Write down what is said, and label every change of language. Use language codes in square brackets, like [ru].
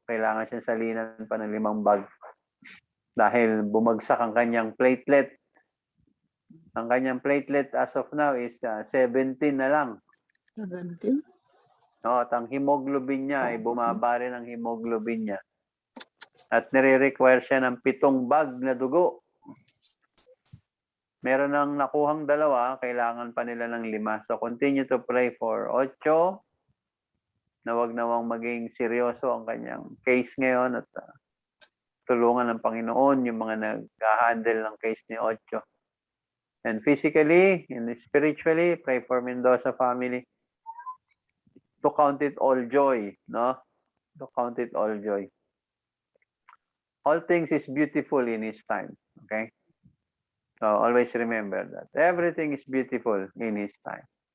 [tl] Kailangan siya salinan pa ng 5 bag. Dahil bumagsak ang kanyang platelet. Ang kanyang platelet [en] as of now is [tl] 17 na lang. 17? No, at ang hemoglobin niya ay bumaba rin ang hemoglobin niya. At nire-require siya ng 7 bag na dugo. Meron nang nakuhang 2, kailangan pa nila ng 5. [en] So continue to pray for Ocho. [tl] Na wag nawang maging seryoso ang kanyang case ngayon at tulungan ng Panginoon yung mga nag-handle ng case ni Ocho. [en] And physically and spiritually, pray for Mendoza family to count it all joy, no? To count it all joy. All things is beautiful in His time, okay? So always remember that. Everything is beautiful in His time.